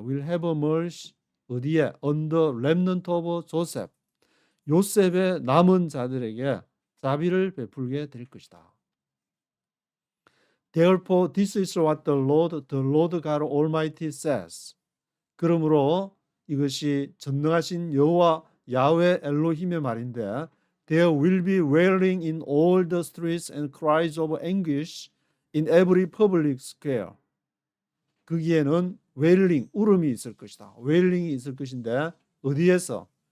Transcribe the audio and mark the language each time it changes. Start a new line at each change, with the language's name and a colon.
English: will have mercy
Korean: 어디에?
English: on the remnant of Joseph.
Korean: 요셉의 남은 자들에게 자비를 베풀게 될 것이다.
English: Therefore, this is what the Lord God Almighty says.
Korean: 그러므로 이것이 전능하신 여호와 야훼 엘로힘의 말인데
English: There will be wailing in all the streets and cries of anguish in every public square.
Korean: 거기에는 wailing, 울음이 있을 것이다. wailing이 있을 것인데 어디에서?